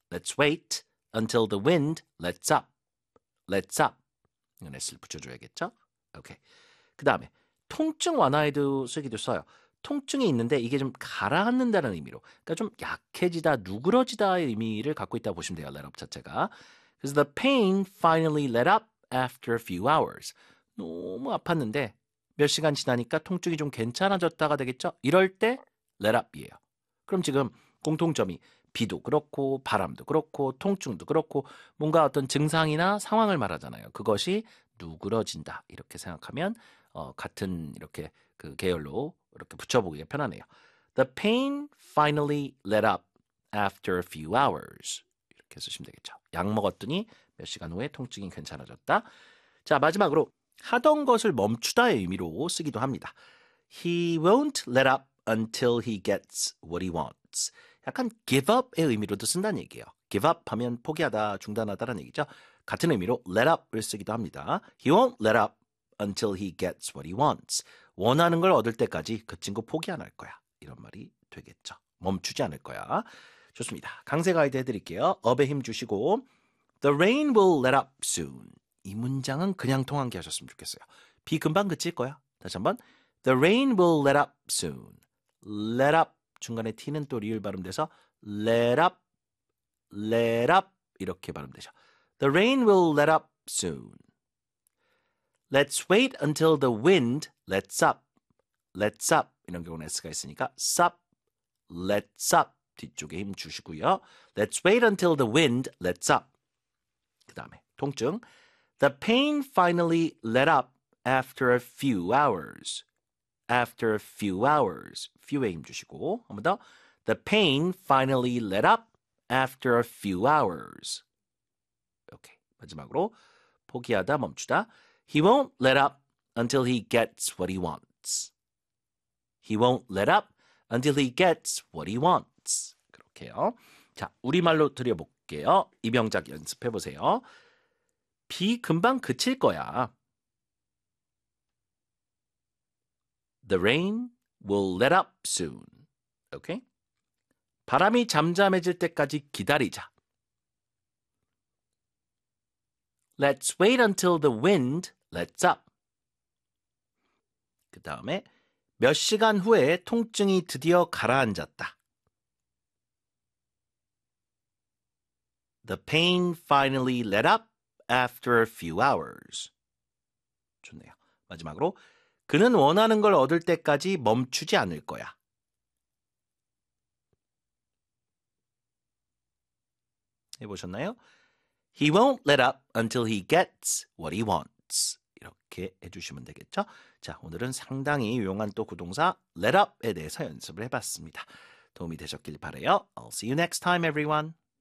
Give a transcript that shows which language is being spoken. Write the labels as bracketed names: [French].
[English] Let's wait until the wind lets up. Let's up. [Korean] S를 붙여줘야겠죠? 오케이. 그 다음에 통증 완화에도 쓰기도 써요. 통증이 있는데 이게 좀 가라앉는다는 의미로. 그러니까 좀 약해지다, 누그러지다의 의미를 갖고 있다고 보시면 돼요. Let up 자체가. [English] 'Cause the pain finally let up after a few hours. [Korean] 너무 아팠는데 몇 시간 지나니까 통증이 좀 괜찮아졌다가 되겠죠? 이럴 때 let up이에요. 그럼 지금 공통점이 비도 그렇고 바람도 그렇고 통증도 그렇고 뭔가 어떤 증상이나 상황을 말하잖아요. 그것이 누그러진다 이렇게 생각하면 같은 이렇게 그 계열로 이렇게 붙여보기가 편하네요. [English] The pain finally let up after a few hours. [Korean] 이렇게 쓰시면 되겠죠. 약 먹었더니 몇 시간 후에 통증이 괜찮아졌다. 자, 마지막으로 하던 것을 멈추다의 의미로 쓰기도 합니다. [English] He won't let up until he gets what he wants. [Korean] 약간 give up의 의미로도 쓴다는 얘기예요. give up 하면 포기하다, 중단하다라는 얘기죠. 같은 의미로 let up을 쓰기도 합니다. [English] He won't let up until he gets what he wants. [Korean] 원하는 걸 얻을 때까지 그 친구 포기 안할 거야. 이런 말이 되겠죠. 멈추지 않을 거야. 좋습니다. 강세 가이드 해드릴게요. 업에 힘 주시고 [English] The rain will let up soon. [Korean] 이 문장은 그냥 통한 게 하셨으면 좋겠어요. 비 금방 그칠 거야. 다시 한번 [English] The rain will let up soon. [Korean] Let up 중간에 T는 또 리을 발음돼서 Let up, let up 이렇게 발음되죠. [English] The rain will let up soon. Let's wait until the wind lets up. Let's up [Korean] 이런 경우는 S가 있으니까 [English] sup, let's up. [Korean] 뒤쪽에 힘 주시고요. [English] Let's wait until the wind lets up. [Korean] 그 다음에 통증. [English] The pain finally let up after a few hours. After a few hours. Few에 [Korean] 힘 주시고 한번 더. [English] The pain finally let up after a few hours. [Korean] 오케이. 마지막으로 포기하다 멈추다. [English] He won't let up until he gets what he wants. He won't let up until he gets what he wants. [Korean] 해요. 자, 우리말로 드려볼게요. 이 명작 연습해보세요. 비 금방 그칠 거야. [English] The rain will let up soon. 오케이? [Korean] 바람이 잠잠해질 때까지 기다리자. [English] Let's wait until the wind lets up. [Korean] 그 다음에 몇 시간 후에 통증이 드디어 가라앉았다. [English] The pain finally let up after a few hours. [Korean] 좋네요. 마지막으로, 그는 원하는 걸 얻을 때까지 멈추지 않을 거야. He 해보셨나요? [English] He won't let up until he gets what he wants. [Korean] 이렇게 해주시면 되겠죠? 자, 오늘은 상당히 유용한 또 구동사 let up에 대해서 연습을 해봤습니다. 도움이 되셨길 바래요. [English] I'll see you next time, everyone.